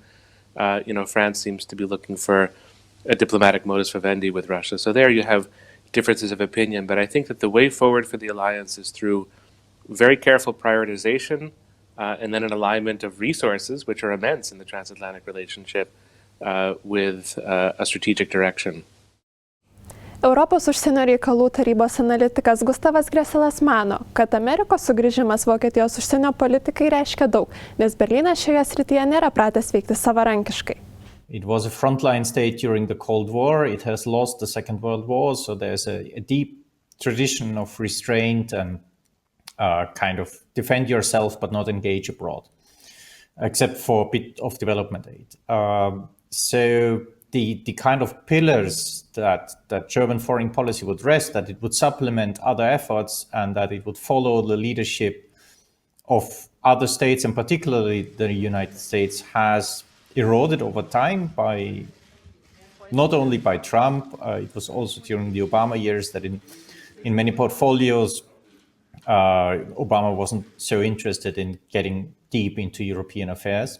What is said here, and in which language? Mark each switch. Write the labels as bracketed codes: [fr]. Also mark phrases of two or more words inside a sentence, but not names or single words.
[en] France seems to be looking for a diplomatic [la] modus vivendi [en] with Russia. So there you have differences of opinion. But I think that the way forward for the alliance is through very careful prioritization and then an alignment of resources, which are immense in the transatlantic relationship, with a strategic direction. [lt] Europos užsienio reikalų tarybos analitikas Gustavas Gresselis mano, kad Amerikos sugrįžimas Vokietijos užsienio politikai reiškia daug, nes Berlynas šioje srityje nėra pratęs veikti savarankiškai. [en] It was a frontline state during the Cold War. It has lost the Second World War, so there's a deep tradition of restraint and kind of defend yourself but not engage abroad, except for a bit of development aid. So the kind of pillars that German foreign policy would rest, that it would supplement other efforts and that it would follow the leadership of other states, and particularly the United States, has eroded over time by not only by Trump, it was also during the Obama years that in many portfolios, Obama wasn't so interested in getting deep into European affairs.